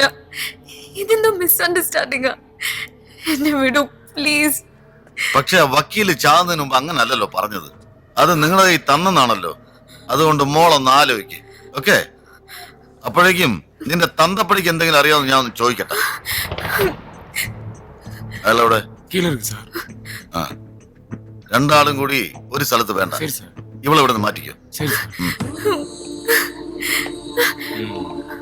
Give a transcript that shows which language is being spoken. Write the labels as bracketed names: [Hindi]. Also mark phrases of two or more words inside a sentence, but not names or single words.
[Malayalam] ഇതെന്തോ മിസ്അണ്ടർസ്റ്റാൻഡിങ്ങാ. എന്നെ വിടൂ പ്ലീസ്. പക്ഷെ ആ വക്കീല് ചാകുന്നതിന് മുമ്പ് അങ്ങനെ അല്ലല്ലോ പറഞ്ഞത്. അത് നിങ്ങളെ കൈ തന്നെന്നാണല്ലോ. അതുകൊണ്ട് മോളൊന്ന് ആലോചിക്ക്. ഓക്കെ? അപ്പോഴേക്കും നിന്റെ തന്തപ്പടിക്ക് എന്തെങ്കിലും അറിയാമെന്ന് ഞാൻ ഒന്ന് ചോദിക്കട്ടെ. അയാളെവിടെ? [Tamil] கீழே இருக்கு சார். [Malayalam] ആ, രണ്ടാളും കൂടി ഒരു സ്ഥലത്ത് വേണ്ട. [Tamil] சரி சார். [Malayalam] ഇവളെ ഇവിടെ നിന്ന് മാറ്റിക്കോ. [Tamil] சரி சார்.